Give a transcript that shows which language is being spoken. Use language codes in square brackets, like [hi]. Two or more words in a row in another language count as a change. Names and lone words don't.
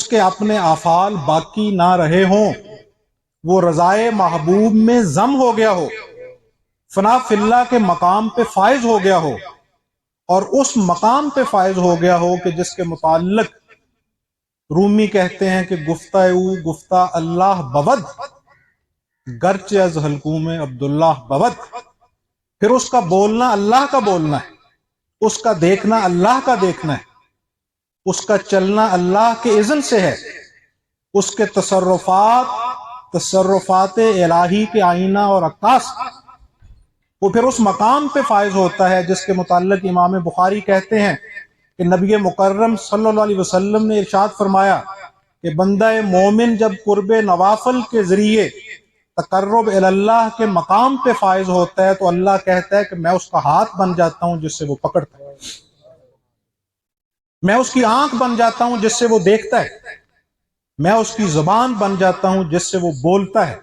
[ur] کے اپنے افعال باقی نہ رہے ہوں، وہ رضائے محبوب میں ضم ہو گیا ہو، [ar] فنا فی اللہ [ur] کے مقام پہ فائز ہو گیا ہو، اور اس مقام پہ فائز ہو گیا ہو کہ جس کے متعلق رومی کہتے ہیں کہ [fa] گفتہ او گفتہ اللہ بود، گرچہ از حلقوم عبداللہ بود۔ [ur] پھر اس کا بولنا اللہ کا بولنا ہے، اس کا دیکھنا اللہ کا دیکھنا ہے، اس کا چلنا اللہ کے اذن سے ہے، اس کے تصرفات الہی کے آئینہ اور عکاس۔ وہ پھر اس مقام پہ فائز ہوتا ہے جس کے متعلق امام بخاری کہتے ہیں کہ نبی مکرم [ar] صلی اللہ علیہ وسلم [ur] نے ارشاد فرمایا کہ بندہ مومن جب قرب نوافل کے ذریعے تقرب اللہ کے مقام پہ فائز ہوتا ہے تو اللہ کہتا ہے کہ میں اس کا ہاتھ بن جاتا ہوں جس سے وہ پکڑتا ہے، میں اس کی آنکھ بن جاتا ہوں جس سے وہ دیکھتا ہے، میں اس کی زبان بن جاتا ہوں جس سے وہ بولتا ہے۔